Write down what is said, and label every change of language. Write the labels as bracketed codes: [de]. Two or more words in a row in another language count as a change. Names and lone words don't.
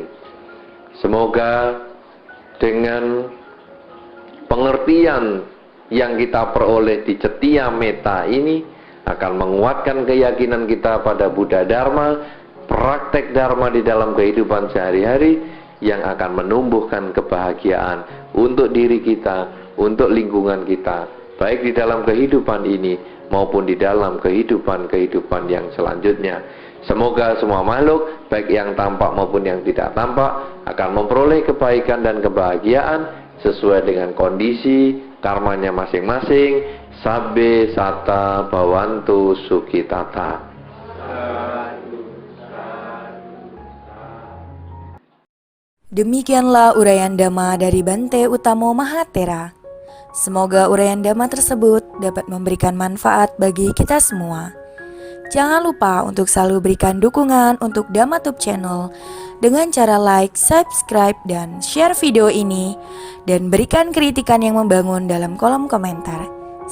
[id] Semoga dengan pengertian yang kita peroleh di Cetia Metta ini akan menguatkan keyakinan kita pada Buddha Dharma, praktek Dharma di dalam kehidupan sehari-hari yang akan menumbuhkan kebahagiaan untuk diri kita, untuk lingkungan kita, baik di dalam kehidupan ini maupun di dalam kehidupan-kehidupan yang selanjutnya. Semoga semua makhluk, baik yang tampak maupun yang tidak tampak, akan memperoleh kebaikan dan kebahagiaan sesuai dengan kondisi karmanya masing-masing. [pi] Sabbe sata bawantu sukitata. [id] Demikianlah uraian Dhamma dari Bante Utamo Mahatera. Semoga uraian Dhamma tersebut dapat memberikan manfaat bagi kita semua. Jangan lupa untuk selalu berikan dukungan untuk DhammaTube Channel dengan cara [en] like, subscribe, [id] dan share video ini, dan berikan kritikan yang membangun dalam kolom komentar.